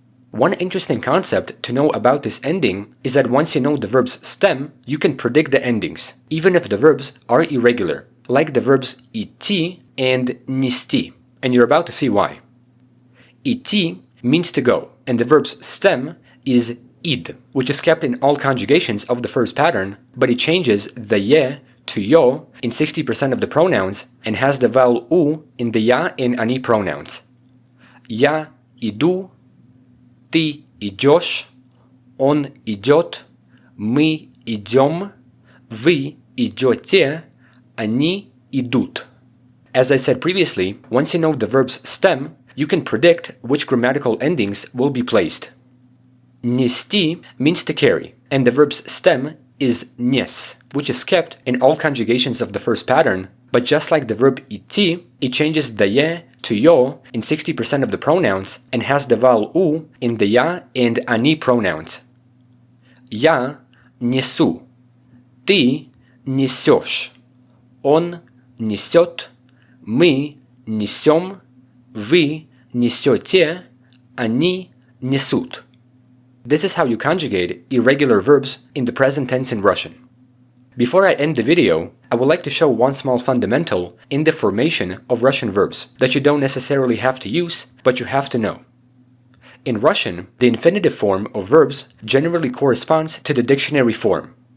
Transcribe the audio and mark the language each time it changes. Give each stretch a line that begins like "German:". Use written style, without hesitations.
English: One interesting concept to know about this ending is that once you know the verb's stem, you can predict the endings, even if the verbs are irregular, like the verbs идти and нести, and you're about to see why. Идти means to go, and the verb's stem is id, which is kept in all conjugations of the first pattern, but it changes the ye to yo in 60% of the pronouns and has the vowel u in the ya and ani pronouns.
Russian: Я иду, ты идешь, он идет, мы идем, вы идете, они идут.
English: As I said previously, once you know the verb's stem, you can predict which grammatical endings will be placed. Нести means to carry, and the verb's stem is nes, which is kept in all conjugations of the first pattern, but just like the verb идти, it changes the ye to yo in 60% of the pronouns and has the vowel u in the ya and ani pronouns.
Russian: Я несу, ты несешь, он несет, мы несем, вы несете, они несут.
English: This is how you conjugate irregular verbs in the present tense in Russian. Before I end the video, I would like to show one small fundamental in the formation of Russian verbs that you don't necessarily have to use, but you have to know. In Russian, the infinitive form of verbs generally corresponds to the dictionary form.